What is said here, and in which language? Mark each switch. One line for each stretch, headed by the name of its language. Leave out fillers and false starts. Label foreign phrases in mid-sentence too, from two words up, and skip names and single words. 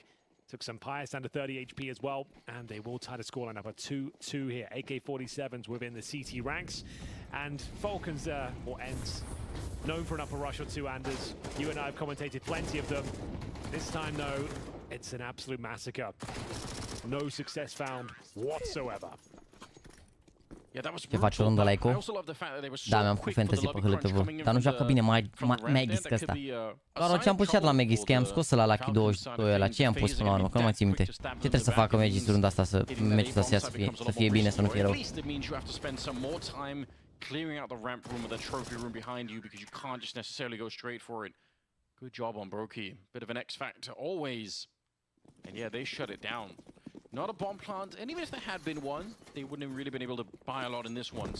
English: Took Sampayas down to 30 HP as well. And they will tie the scoreline up at 2-2 here. AK-47s within the CT ranks. And Falcons, or Ents, known for an upper rush or two, Anders. You and I have commentated plenty of them. This time, though, it's an absolute massacre. No success found whatsoever.
Romanian: Ce faci o rundă la Eco? Da, mi-am făcut fantasy pe HLTV. Dar nu joacă bine Magis că ăsta. Doar ce am pușat la Magis, că i-am scos la Lucky 22 la ce i-am pus până la urmă, că nu mai țin minte. Ce trebuie să facă Magis runda asta să meciul ăsta să fie bine, să nu fie rău?
English: Clearing out the ramp room or the trophy room behind you because you can't just necessarily go straight for it. Good job on Brokey. Bit of an X factor always. And yeah, they shut it down. Not a bomb plant, and even if there had been one, they wouldn't have really been able to buy a lot in this one.